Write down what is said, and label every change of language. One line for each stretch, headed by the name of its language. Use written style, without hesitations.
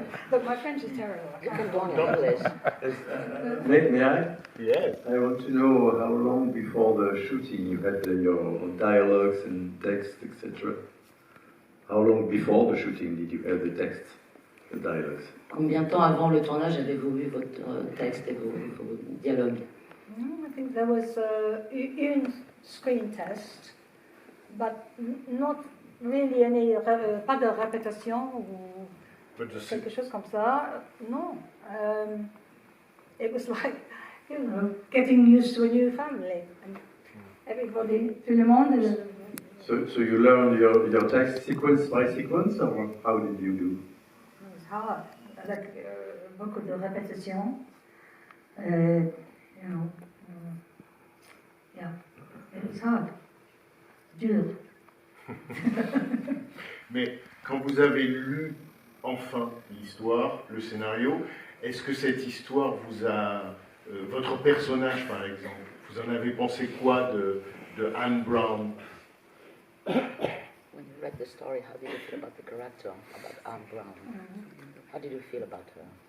English: But my French is terrible. You can go on English. May I? Yes. I want to know how long before the shooting you had your dialogues and text, etc. How long before the shooting did you have the text, the dialogues?
French: Combien de temps avant le tournage avez-vous eu votre texte et vos dialogues?
English: I think there was une screen test, but not really any,
French: pas de répétition ou quelque chose comme ça. Non.
English: It was like, you know, getting used to a new family. And everybody,
French: tout le monde.
English: So you learned your text sequence by sequence, or how did you do? It was hard,
French: avec beaucoup de répétitions.
English: You know, yeah, it was hard.
French: Dur. Mais quand vous avez lu enfin l'histoire, le scénario, est-ce que cette histoire vous a... votre personnage, par exemple, vous en avez pensé quoi de Anne Brown?
English: When you read the story, how did you feel about the character, about Anne Brown? How did you feel about her?